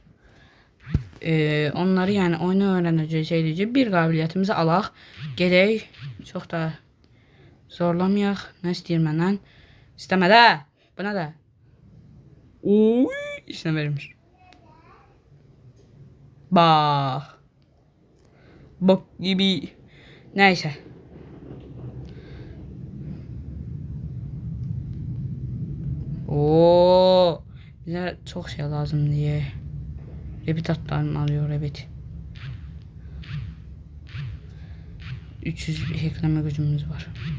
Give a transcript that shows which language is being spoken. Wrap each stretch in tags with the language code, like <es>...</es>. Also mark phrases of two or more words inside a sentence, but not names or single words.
<az>Onları yəni oyunu öyrənəcək şey deyəcək. Bir qabiliyyətimizi alaq, gedək. Çox da zorlamayaq. Nə istəyir məndən? İstəmədə. Buna da. Oy, işinə vermiş. Bax.</az> <tr>Bak gibi. Neyse. Oo, bize çok şey lazım diye. Rabbit atlarını alıyor Rabbit. 300 hackleme gücümüz var.</tr>